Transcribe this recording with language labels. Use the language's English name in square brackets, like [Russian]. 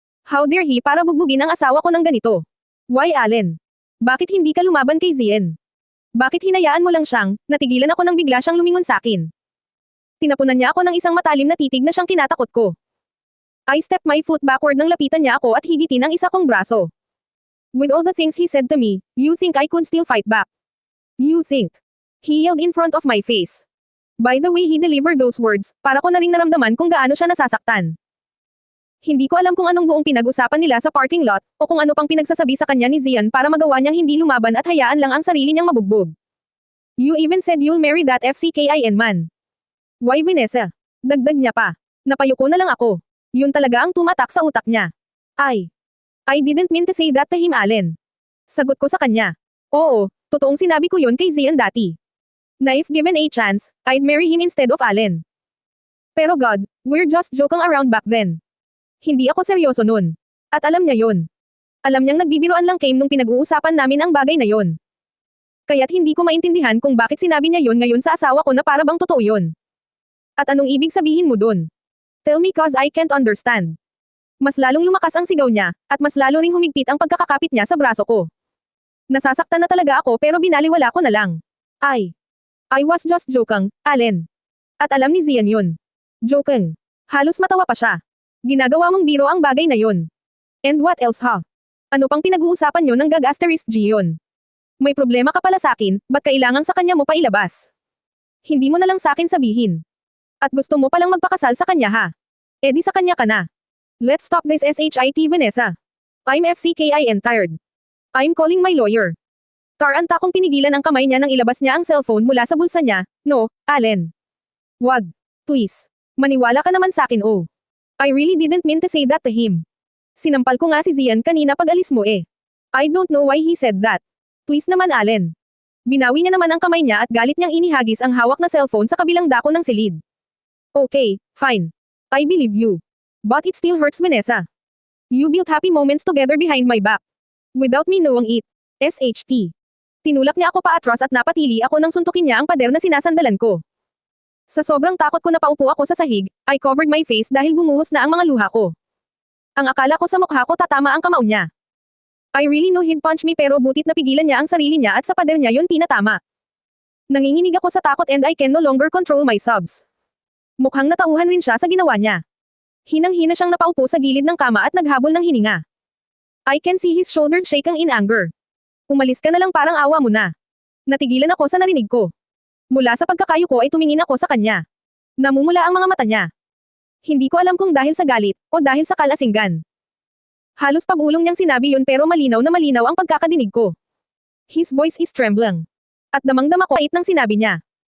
[English] How dare he [Filipino] para bugbugin ang asawa ko ng ganito? [English] Why Allen? [Filipino] Bakit hindi ka lumaban kay Zian? Bakit hinayaan mo lang siyang, natigilan ako nang bigla siyang lumingon sa akin? Tinapunan niya ako ng isang matalim na titig na siyang kinatakot ko. [English] I stepped my foot backward [Filipino] nang lapitan niya ako at higitin ang isa kong braso. [English] With all the things he said to me, you think I could still fight back? You think? He yelled in front of my face. By the way he delivered those words, [Filipino] para ko na ring naramdaman kung gaano siya nasasaktan. Hindi ko alam kung anong buong pinag-usapan nila sa parking lot, o kung ano pang pinagsasabi sa kanya ni Zian para magawa niyang hindi lumaban at hayaan lang ang sarili niyang mabugbog. [English] You even said you'll marry that FCKIN man. Why Vanessa? [Filipino] Dagdag niya pa. Napayuko na lang ako. Yun talaga ang tumatak sa utak niya. [English] I didn't mean to say that to him, Allen. [Filipino] Sagot ko sa kanya. Oo, totoong sinabi ko yun kay Zian dati. Na [English] if given a chance, I'd marry him instead of Allen. Pero God, we're just joking around back then. [Filipino] Hindi ako seryoso nun. At alam niya yun. Alam niyang nagbibiroan lang Kim nung pinag-uusapan namin ang bagay na yon. Kaya't hindi ko maintindihan kung bakit sinabi niya yon ngayon sa asawa ko na para bang totoo yon. At anong ibig sabihin mo dun? [English] Tell me cause I can't understand. [Filipino] Mas lalong lumakas ang sigaw niya, at mas lalo ring humigpit ang pagkakakapit niya sa braso ko. Nasasaktan na talaga ako pero binaliwala ko na lang. [English] I was just joking, Allen. [Filipino] At alam ni Zian yun. Joking. Halos matawa pa siya. Ginagawa mong biro ang bagay na yon. [English] And what else [Filipino] ha? Ano pang pinag-uusapan nyo ng gag-*G yun? May problema ka pala sakin, ba't kailangang sa kanya mo pa ilabas? Hindi mo na lang sakin sabihin. At gusto mo palang magpakasal sa kanya ha? Eh di sa kanya ka na. [English] Let's stop this shit Vanessa. I'm FCKIN tired. I'm calling my lawyer. [Filipino] Taranta kong pinigilan ang kamay niya nang ilabas niya ang cellphone mula sa bulsa niya. No, Allen. Wag. Please. Maniwala ka naman sakin oh. [English] I really didn't mean to say that to him. [Filipino] Sinampal ko nga si Zian kanina pag alis mo eh. [English] I don't know why he said that. [Filipino] Please naman Allen. Binawi niya naman ang kamay niya at galit niyang inihagis ang hawak na cellphone sa kabilang dako ng silid. [English] Okay, fine. I believe you. But it still hurts Vanessa. You built happy moments together behind my back. Without me knowing it. SHT. [Filipino] Tinulak niya ako paatras at napatili ako nang suntukin niya ang pader na sinasandalan ko. Sa sobrang takot ko na paupo ako sa sahig, [English] I covered my face [Filipino] dahil bumuhos na ang mga luha ko. Ang akala ko sa mukha ko tatama ang kamao niya. [English] I really know he'd punch me [Filipino] pero butit napigilan niya ang sarili niya at sa pader niya yun pinatama. Nanginginig ako sa takot [English] and I can no longer control my sobs. [Filipino] Mukhang natauhan rin siya sa ginawa niya. Hinang-hina siyang napaupo sa gilid ng kama at naghabol ng hininga. [English] I can see his shoulders shaking in anger. [Filipino] Umalis ka na lang parang awa mo na. Natigilan ako sa narinig ko. Mula sa pagkakayo ko ay tumingin ako sa kanya. Namumula ang mga mata niya. Hindi ko alam kung dahil sa galit, o dahil sa kalasinggan. Halos pabulong niyang sinabi yun pero malinaw na malinaw ang pagkakadinig ko. [English] His voice is trembling. [Filipino] At damang-dama ko ait ng sinabi niya.